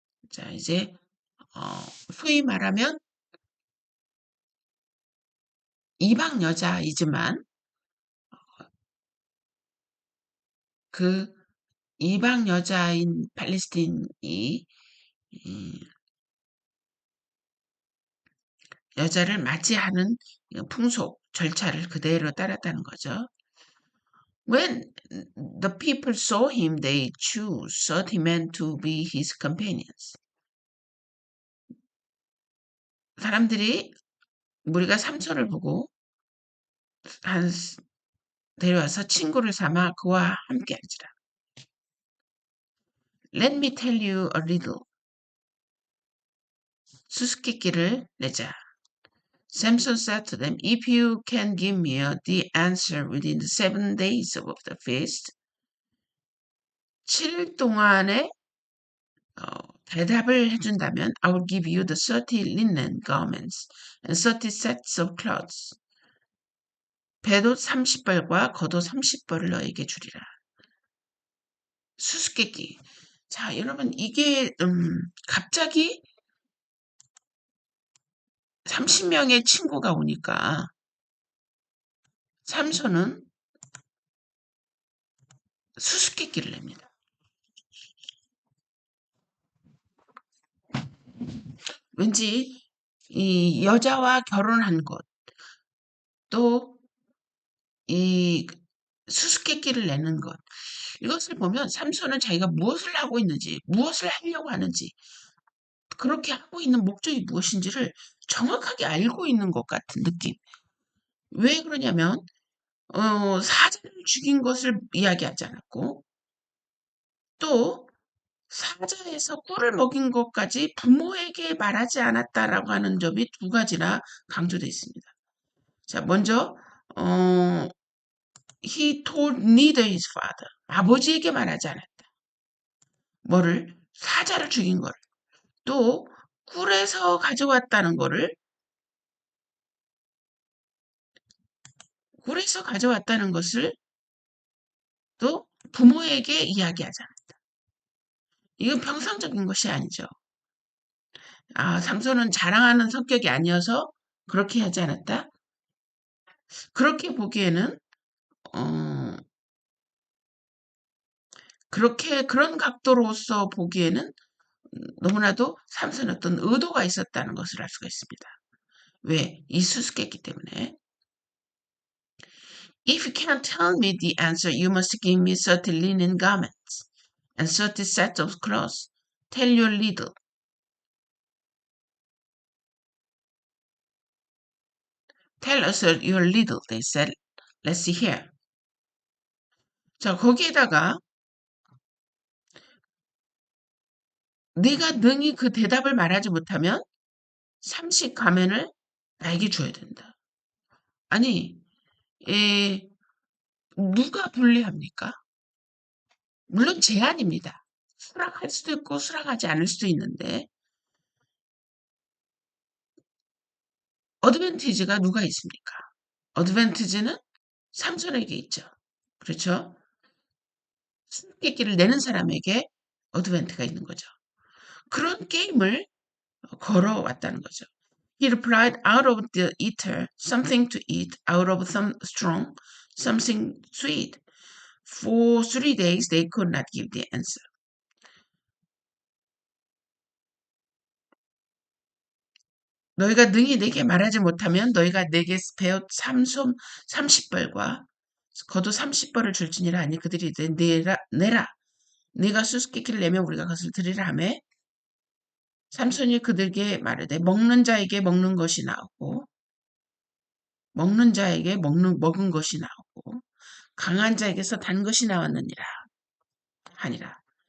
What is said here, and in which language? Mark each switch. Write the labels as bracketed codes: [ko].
[ko] 자, 이제 소위 말하면 이방 여자이지만 그 이방 여자인 팔레스틴이 여자를 맞이하는 풍속 절차를 그대로 따랐다는 거죠. [en] When the people saw him, they chose 30 men to be his companions. [ko] 사람들이 우리가 삼손을 보고 데려와서 친구를 삼아 그와 함께 하지라. [en] Let me tell you a riddle. [ko] 수수께끼를 내자. [en] Samson said to them, if you can give me the answer within the 7 days of the feast, [ko] 7일 동안에 대답을 해준다면 [en] I will give you the 30 linen garments and 30 sets of clothes. [ko] 배옷 30벌과 겉옷 30벌을 너에게 주리라. 수수께끼. 자, 여러분 이게 갑자기 30명의 친구가 오니까 삼손은 수수께끼를 냅니다. 왠지 이 여자와 결혼한 것, 또 이 수수께끼를 내는 것, 이것을 보면 삼손은 자기가 무엇을 하고 있는지, 무엇을 하려고 하는지, 그렇게 하고 있는 목적이 무엇인지를 정확하게 알고 있는 것 같은 느낌. 왜 그러냐면 사자를 죽인 것을 이야기하지 않았고, 또 사자에서 꿀을 먹인 것까지 부모에게 말하지 않았다라고 하는 점이 두 가지나 강조되어 있습니다. 자, 먼저 [en] he told neither his father. [ko] 아버지에게 말하지 않았다. 뭐를? 사자를 죽인 거를. 또 꿀에서 가져왔다는 거를 꿀에서 가져왔다는 것을 또 부모에게 이야기하지 않았다. 이건 평상적인 것이 아니죠. 삼손은 자랑하는 성격이 아니어서 그렇게 하지 않았다. 그렇게 보기에는 그런 각도로서 보기에는 너무나도 삼손의 어떤 의도가 있었다는 것을 알 수가 있습니다. 왜? 이 수수께끼 때문에. [en] If you can't tell me the answer, you must give me 30 linen garments and 30 sets of clothes. Tell your riddle. Tell us your riddle, they said. Let's see here. [ko] 자, 거기에다가 네가 능히 그 대답을 말하지 못하면 30 가면을 나에게 줘야 된다. 아니, 누가 불리합니까? 물론 제한입니다. 수락할 수도 있고 수락하지 않을 수도 있는데 어드밴티지가 누가 있습니까? 어드밴티지는 삼손에게 있죠. 그렇죠? 수수께끼를 내는 사람에게 어드밴티가 있는 거죠. 그런 게임을 걸어왔다는 거죠. [en] He replied, out of the eater, something to eat, out of some strong, something sweet. For 3 days they could not give the answer. [ko] 너희가 능히 내게 말하지 못하면 너희가 내게 배옷 삼손 30벌과 겉옷 30벌을 줄지니라 하니 그들이 이르되 내라 네가 수수께끼를 내면 우리가 그것을 드리라 하매 삼손이 그들에게 말하되 먹는 자에게 먹는 것이 나오고 먹는 자에게 먹은 것이 나오고 강한 자에게서 단 것이 나왔느니라 하니라.